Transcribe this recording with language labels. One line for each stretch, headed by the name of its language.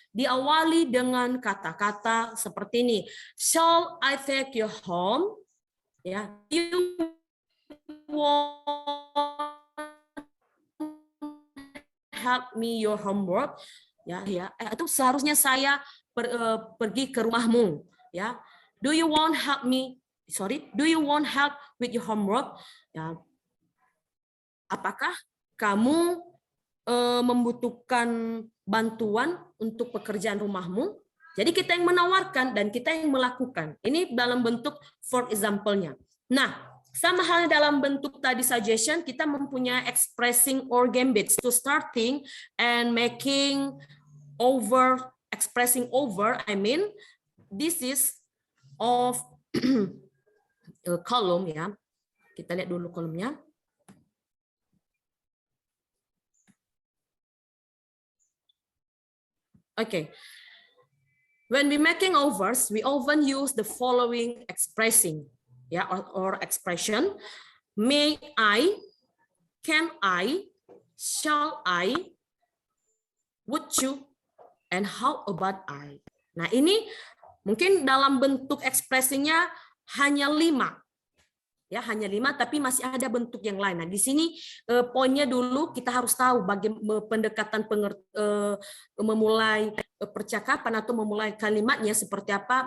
Indonesian: Diawali dengan kata-kata seperti ini.
English: Shall I take you home? Ya, you want help me your homework?
Indonesian: Ya, itu seharusnya saya pergi ke rumahmu.
English: Ya, do you want help me? Sorry, do you want help with your homework?
Indonesian: Ya, apakah kamu membutuhkan bantuan untuk pekerjaan rumahmu? Jadi kita yang menawarkan dan kita yang melakukan. Ini dalam bentuk for example-nya. Nah, sama halnya dalam bentuk tadi suggestion, kita mempunyai
English: expressing or gambits to starting and making over, expressing over. I mean, this is of column, ya.
Indonesian: Kita lihat dulu kolomnya.
English: Okay. When we making overs, we often use the following expressing, ya, or expression. May I, can I, shall I, would you, and how about I.
Indonesian: Nah, ini mungkin dalam bentuk ekspresinya hanya 5. Ya, hanya 5, tapi masih ada bentuk yang lain. Nah, di sini poinnya dulu kita harus tahu bagaimana pendekatan memulai percakapan atau memulai kalimatnya seperti apa.